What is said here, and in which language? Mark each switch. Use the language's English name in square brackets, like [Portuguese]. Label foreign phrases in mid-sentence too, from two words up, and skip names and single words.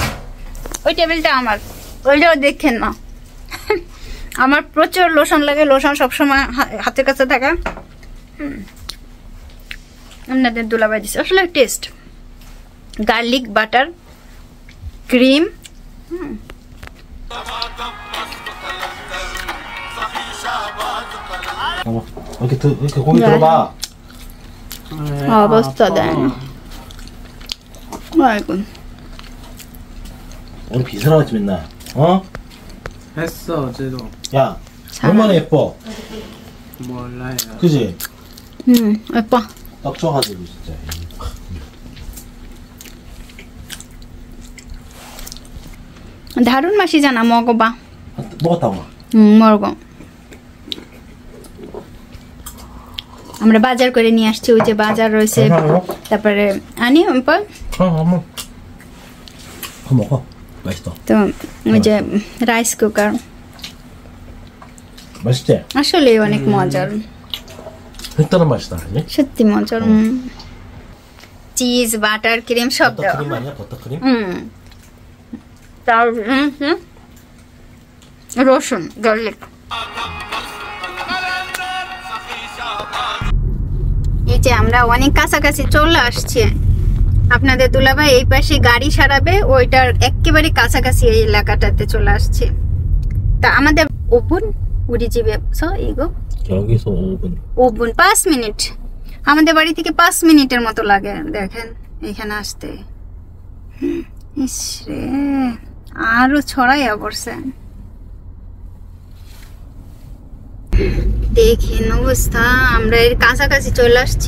[Bangla] ওই টেবিলটা আমার, ওইটাও দেখেন না। আমার প্রচুর লোশন লাগে, লোশন সবসময় হাতের কাছে থাকা। আপনাদের দুলাবাই দিচ্ছে আসলে টেস্ট, গার্লিক বাটার ক্রিম। [Korean] 이렇게 고기 들어봐. [Bangla] অবস্থা দেয় না। [Korean] আইগো 오늘 비서랑 같이 맨날. 어? 했어 어제도. 야, 얼마나 예뻐. 몰라요. 그지? 예뻐. 딱 좋아가지고 진짜. দারুণ 맛이잖아. 먹어봐. 먹었다고. 먹어. [Bangla] আমরা বাজার করে নিয়ে আসছি, ওই যে বাজার রয়েছে, তারপরে আনি [Korean] 한번 먹어. 맛있어. [Bangla] তো ওই যে রাইস কুকার [Korean] 맛있지? [Bangla] আসলে অনেক মজার, [Korean] 색다른 맛이다. 그지? [Bangla] সত্যি মজার। চিজ, বাটার, ক্রিম সব দেওয়া। [Korean] 버터크림 아니야? 버터크림? [Bangla] তার রসুন, গার্লিক। এই যে আমরা অনেক কাছাকাছি চলে আসছি। আপনাদের দুলাভাই এই পাশে গাড়ি সারাবে, ওইটার একেবারে কাছাকাছি এই এলাকাটাতে চলে আসছে। তা আমাদের [Korean] 5분 우리 집에서 이거 여기서 5분. [Bangla] 5분 5 মিনিট, আমাদের বাড়ি থেকে 5 মিনিটের মতো লাগে। দেখেন এখানে আসতে। ইসরে আরো ছড়াইয়া পড়ছে। দেখেন অবস্থা, আমরা এর কাছাকাছি চলে আসছি।